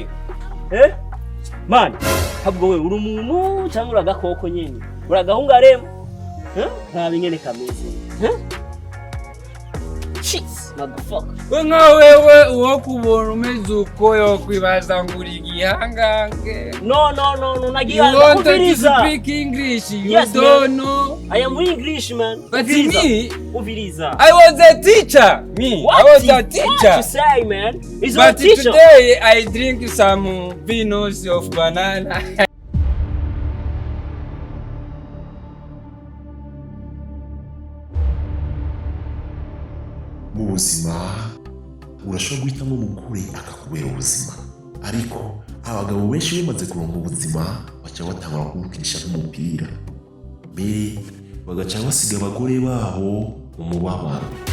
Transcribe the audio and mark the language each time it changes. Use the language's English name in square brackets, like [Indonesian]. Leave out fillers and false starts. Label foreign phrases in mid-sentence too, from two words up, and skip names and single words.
[Rundi] Mani, habwo wewe uri umuntu cyangwa uragakoko nyene. Uragahunga remo. Nta bingene kameze. [English] Cheese, motherfucker. [Rundi] Nka wewe uwo kubona umeze uko yo kwibaza nguri igihangange. No, nagiye [English] You want to speak English, you yes, don't know. I am English man. But me, [Rundi] Uviriza. [English] I was a teacher. What? I was a teacher. What you say, man? He's but a teacher. Today I drink some vinos of banana. [Rundi] Mu buzima urashobora guhitamo umugore akakubera ubuzima, ariko abagabo benshi bamaze kuronka ubuzima baca batangura kumukinisha nk'umupira, mbere bagaca basiga abagore babo mu mubabaro.